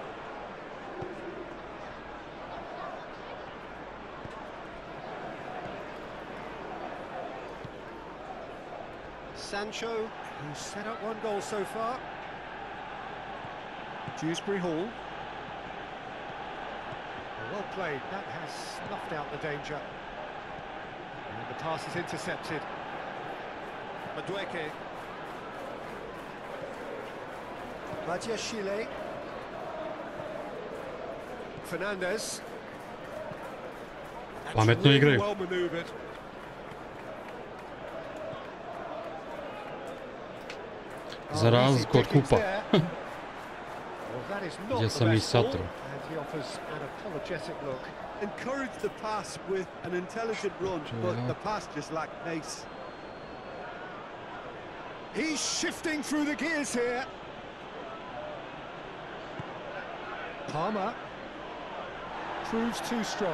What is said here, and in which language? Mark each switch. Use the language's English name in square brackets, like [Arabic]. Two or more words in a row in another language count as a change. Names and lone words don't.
[English] Sancho, who's set up one goal so far. Dewsbury Hall. Well played, that has snuffed out the danger. And the pass is intercepted. Madueke. Badiashile. Fernandez. [Croatian] Pametno igraju. [English] Well maneuvered. [Croatian] Za razliku od kupa. Gdje sam i satro. [English] Encouraged the pass with an intelligent run, but the pass just lacked pace. He's shifting through the gears here. Palmer proves too strong.